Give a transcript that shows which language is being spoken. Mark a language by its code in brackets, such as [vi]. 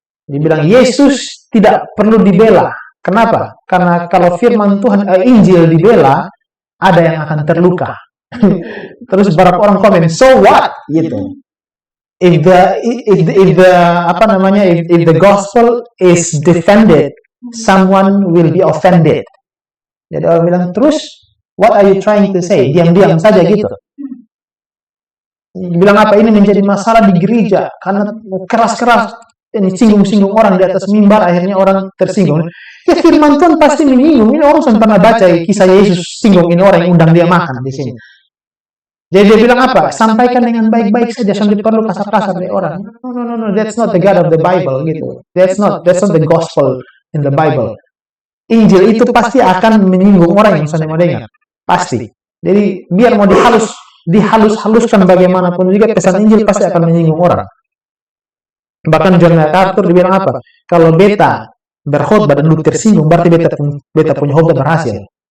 [id] Dia bilang Yesus tidak perlu dibela. Kenapa? Karena kalau firman Tuhan Injil dibela, ada yang akan terluka. Terus beberapa orang komen, [en] so what? [id] Gitu. [en] If the gospel is defended, someone will be offended. [id] Jadi orang bilang, terus [en] what are you trying to say? [id] Diam-diam saja gitu. Bilang apa ini menjadi masalah di gereja karena keras-keras ini singgung-singgung orang di atas mimbar, akhirnya orang tersinggung. Ya firman Tuhan pasti menyinggung. Ini orang sudah pernah baca kisah Yesus singgung ini orang yang undang dia makan di sini. Jadi dia bilang apa? Sampaikan dengan baik-baik saja, sampai perlu kasar-kasar dari orang. [en] No, that's not the God of the Bible gitu. That's not the gospel in the Bible. [id] Injil itu pasti akan menyinggung orang yang sedang mendengar. Pasti. Jadi biar mau dihalus-haluskan bagaimanapun juga pesan Injil pasti akan menyinggung orang. Bahkan John MacArthur dibilang apa? Kalau beta berkhotbah dan lu tersinggung, berarti beta punya khotbah berhasil.